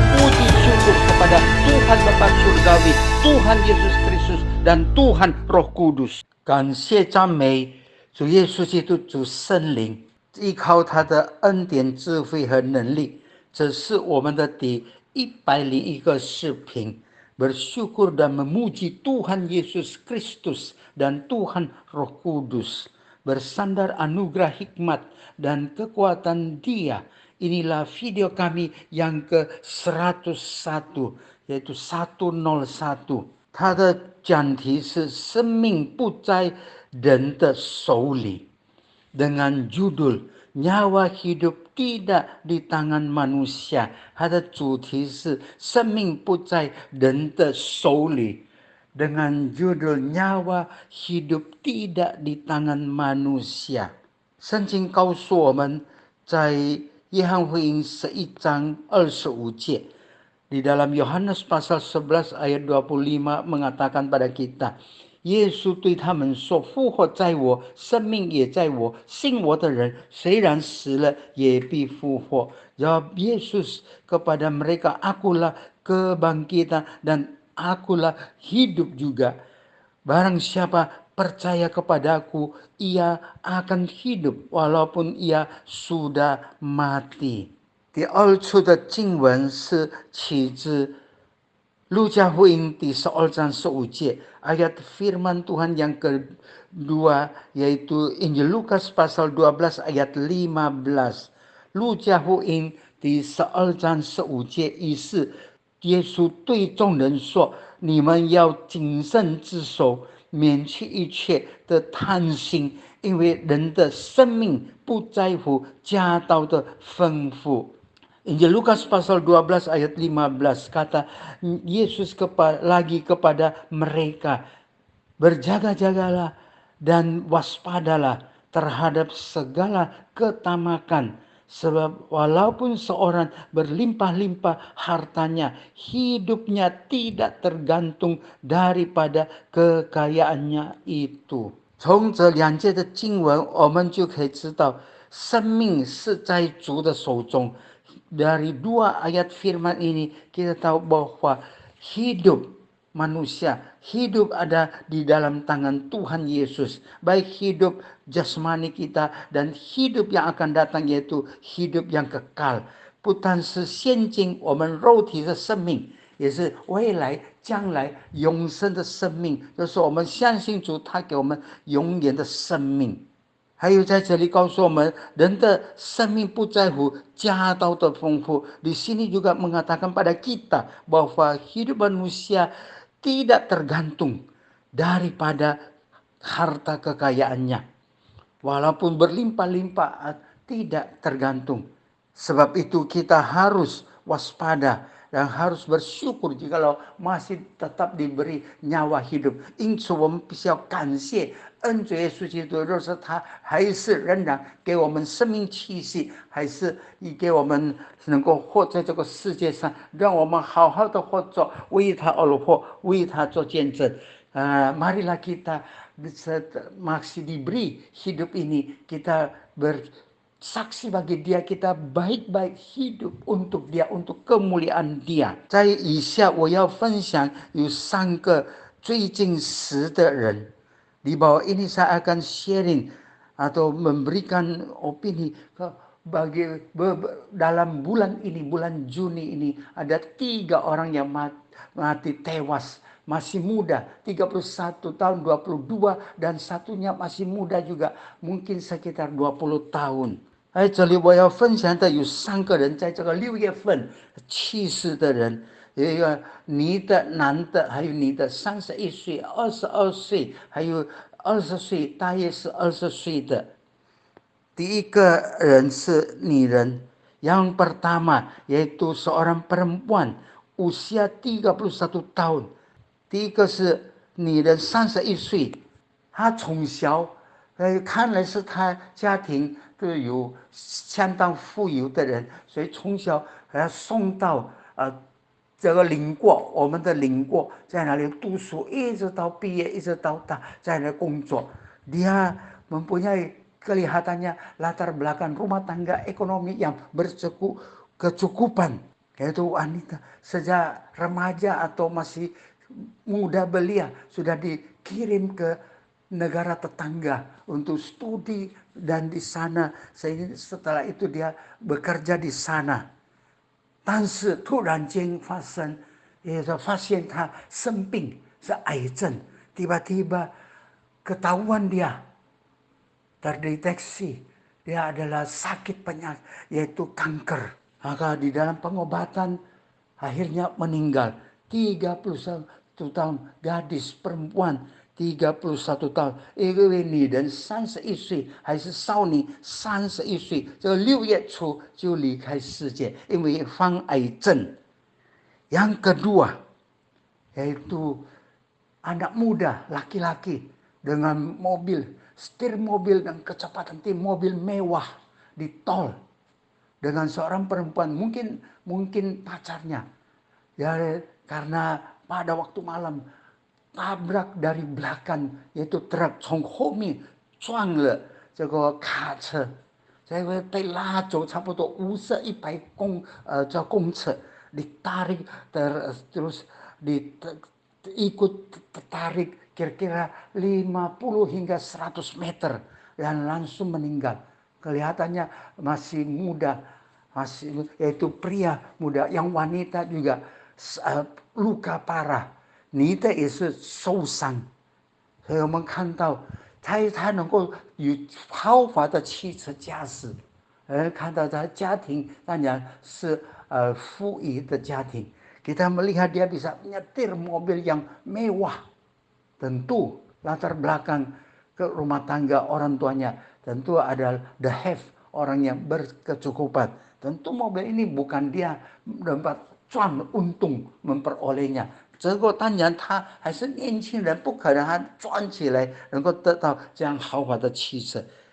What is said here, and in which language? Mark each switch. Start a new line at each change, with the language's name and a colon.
Indonesian: Puji syukur kepada Tuhan Bapa Surgawi, Tuhan Yesus Kristus, dan Tuhan Roh Kudus.
Chinese: 感谢赞美主耶稣基督，主圣灵，依靠他的恩典、智慧和能力。这是我们的第101个视频。
Indonesian: Bersyukur dan memuji Tuhan Yesus Kristus dan Tuhan Roh Kudus. Bersandar anugerah hikmat dan kekuatan Dia. Inilah video kami yang ke-101, yaitu 101.
Chinese: 它的讲题是生命不在人的手里，
Indonesian: dengan judul nyawa hidup tidak di tangan manusia.
Chinese: 它的主题是生命不在人的手里，
Indonesian: dengan judul nyawa hidup tidak di tangan manusia。
Chinese: 圣经告诉我们，在约翰福音11章25节，
Indonesian: di dalam Yohanes pasal 11 ayat 25 mengatakan pada kita，
Chinese: 耶稣对他们说，复活在我，生命也在我，信我的人虽然死了也必复活。
Indonesian: Jawab Yesus kepada mereka, akulah kebangkitan dan akulah hidup juga. Barang siapa percaya kepadaku, ia akan hidup walaupun ia sudah mati。
Chinese: 第二处的经文是起自路加福音第12章15节,
Indonesian: ayat firman Tuhan yang kedua yaitu Injil Lukas pasal 12 ayat 15.
Chinese: 路加福音第12章15节意思，耶稣对众人说，你们要谨慎自守，免去一切的贪心，因为人的生命不在乎家道的丰富。
Indonesian: Injil Lukas pasal 12 ayat 15 kata Yesus lagi kepada mereka, berjaga-jagalah dan waspadalah terhadap segala ketamakan, sebab walaupun seorang berlimpah-limpah hartanya, hidupnya tidak tergantung daripada kekayaannya itu。
Chinese: 从这两节的经文，我们就可以知道，生命是在主的手中。
Indonesian: Dari dua ayat firman ini kita tahu bahwa hidup manusia, hidup ada di dalam tangan Tuhan Yesus. Baik hidup jasmani kita dan hidup yang akan datang, yaitu hidup yang kekal.
Chinese: 不但是现今我们肉体的生命，也是未来将来永生的生命，就是我们相信主，他给我们永远的生命。还有在这里告诉我们，人的生命不在乎家道的丰富。
Indonesian: Di sini juga mengatakan pada kita bahwa hidup manusia tidak tergantung daripada harta kekayaannya. Walaupun berlimpah-limpah, tidak tergantung. Sebab itu kita harus waspada dan harus bersyukur jikalau masih tetap diberi nyawa hidup。
Chinese: 因此我们必须要感谢恩主耶稣基督，就是他还是仍然给我们生命气息，还是给我们能够活在这个世界上，让我们好好的活着，为他而活，为他做见证。
Indonesian: marilah kita masih diberi hidup ini, kita bersaksi bagi dia, kita baik-baik hidup untuk dia, untuk kemuliaan dia。
Chinese: 在以下我要分享有3个最近时的人。
Indonesian: Di bawah ini saya akan sharing atau memberikan opini bagi dalam bulan ini, bulan Juni ini ada 3 orang yang mati tewas, masih muda, 31 tahun, 22 dan satunya masih muda juga, mungkin sekitar 20 tahun。
Chinese: 在这里我要分享的有3个人，在这个6月份去世的人。有一个女的、男的，还有女的31岁、22岁，还有20岁，大约是20岁的。第一个人是女人，
Indonesian: yang pertama yaitu seorang perempuan usia 31 tahun。
Chinese: 第一个是女人31岁，她从小看来是她家庭都有相当富有的人，所以从小还要送到这个领过，我们的领过在哪里读书，一直到毕业，一直到大在那工作。
Indonesian: Dia mempunyai kelihatannya latar belakang rumah tangga ekonomi yang berkecukupan, yaitu wanita sejak remaja atau masih muda belia sudah dikirim ke negara tetangga untuk studi, dan di sana setelah itu dia bekerja di sana.
Chinese: 但是突然间发生，也就发现他生病是癌症，
Indonesian: tiba-tiba ketahuan dia terdeteksi dia adalah sakit penyakit yaitu kanker. Maka di dalam pengobatan akhirnya meninggal. 31 tahun gadis perempuan 31 tahun，
Chinese: 一个女人31岁，还是少女31岁，这6月初就离开世界，因为患癌症。
Indonesian: Yang kedua yaitu anak muda laki-laki dengan setir mobil dan kecepatan tinggi, mobil mewah di tol dengan seorang perempuan, mungkin pacarnya. Ya, karena pada waktu malam tabrak dari belakang, yaitu truk
Chinese: 从后面撞了这个卡车，这个被拉走差不多50-100公尺，
Indonesian: ditarik terus ikut tertarik kira-kira 50 hingga 100 meter dan langsung meninggal. Kelihatannya masih muda, yaitu pria muda, yang wanita juga luka parah。
Chinese: 你的也是受伤，所以我们看到他能够有豪华的汽车驾驶，看到他家庭当然是富裕的家庭。
Indonesian: Kita melihat dia bisa menyetir mobil yang mewah, tentu latar belakang ke rumah tangga orang tuanya tentu adalah
English: the have,
Indonesian: orang yang berkecukupan. Tentu mobil ini bukan dia dapat赚untung memperolehnya。
Chinese: 这个当然他还是年轻人，不可能他赚起来能够得到这样豪华的汽车。